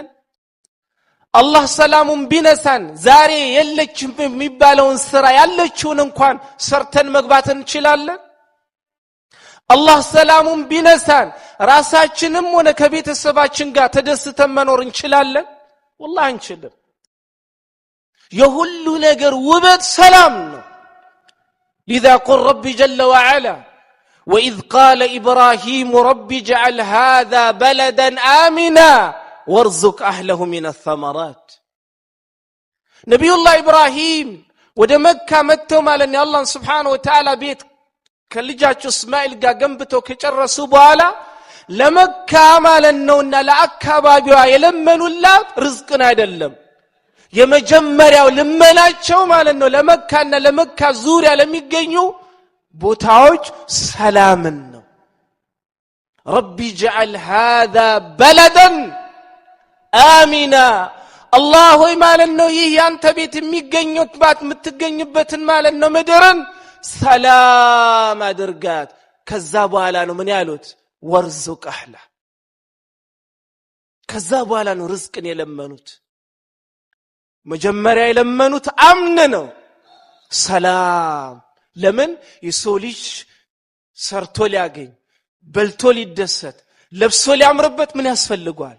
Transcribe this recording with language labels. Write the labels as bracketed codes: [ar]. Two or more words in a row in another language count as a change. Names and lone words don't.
[am] አላህ ሰላሙን ቢነሳን ዛሬ የለችም የሚባለውን ስራ ያለችውን እንኳን ሰርተን መግባት እንችላለን? አላህ ሰላሙን ቢነሳን ራሳችንም ሆነ ከቤተሰባችን ጋር ተደስተን መኖር እንችላለን? [ar] والله [am] አንችልም። የሁሉ ነገር ውበት ሰላም ነው። [ar] لذا قل ربي جل وعلا وإذ قال إبراهيم ربي اجعل هذا بلدا آمنا وارزق أهله من الثمرات. نبي الله إبراهيم [am] ወደ መካ መጥተው ማለት ነው አላህ [ar] سبحانه وتعالى [am] ቤት ከልጃቸው እስማኤል ጋር ገንብተው ከጨረሱ በኋላ ለመካ ማለት ነውና ለአካባቢዋ የለመኑላት ርዝቅን አይደለም። የመጀመሪያው ልመናቸው ማለት ነው ለመካና ለመካ ዙሪያ ለሚገኙ ቦታዎች ሰላምን ነው። [ar] ربي اجعل هذا بلدا آمنا [am] الله ሆይ ማለት ነው ይህ ያንተ ቤት የሚገኙበት የምትገኝበትን ማለት ነው ምድርን ሰላም አድርጋት። ከዛ በኋላ ነው ምን ያሉት [ar] وارزق أهله። [am] ከዛ በኋላ ነው ርዝቅን የለመኑት። መጀመሪያ የለመኑት አምን ነው ሰላም። ለምን የሰው ልጅ ሰርቶ ሊያገኝ በልቶ ሊደሰት ለብሶ ሊያምርበት ምን ያስፈልጋል?